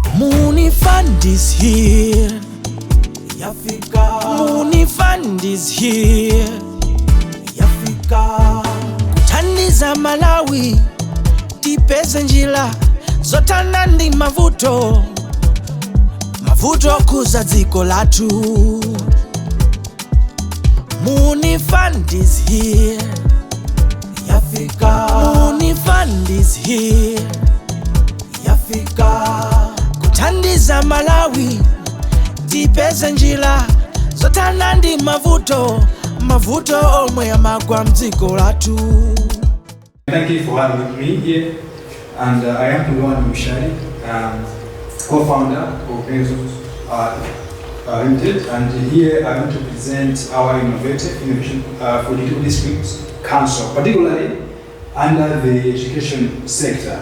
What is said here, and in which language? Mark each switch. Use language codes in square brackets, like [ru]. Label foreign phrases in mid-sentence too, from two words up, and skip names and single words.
[en] Muuni Fund is here. [ny] Yafika. [en] Muuni Fund is here. [ny] Yafika. Kuthandiza Malawi tipeze njira zotana ndi mavuto kuza dziko lathu. [en] Muuni Fund is here. Yafika. Muuni Fund is here. [ny] Yafika. Kuthandiza Malawi tipeze njira zotana ndi mavuto omwe amagwa mdziko lathu. [en] Thank you for having me here, and I am Muuni, co-founder of Innovators Limited, and here I want to present our innovation for digital districts council, particularly under the education sector.